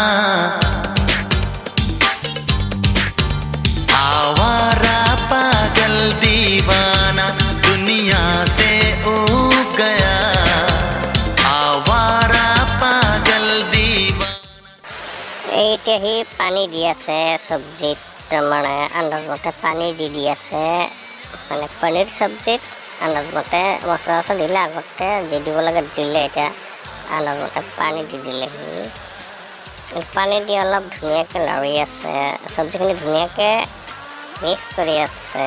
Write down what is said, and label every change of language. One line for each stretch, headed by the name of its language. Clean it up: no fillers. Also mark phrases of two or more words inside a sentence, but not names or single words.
Hindi: आवारा पागल दीवाना दुनिया से ऊब गया। आवारा पागल दीवाना।
Assamese: এতিয়া সি পানী দি আছে চব্জিত, মানে আন্দাজমতে পানী দি আছে, মানে পনীৰ চব্জিত আন্দাজমতে মছলা চছলা দিলে, আগতে যি দিব লাগে দিলে, এতিয়া আন্দাজমতে পানী দি দিলে। সি পানী দি অলপ ধুনীয়াকৈ লাৰি আছে, চব্জিখিনি ধুনীয়াকৈ মিক্স কৰি আছে।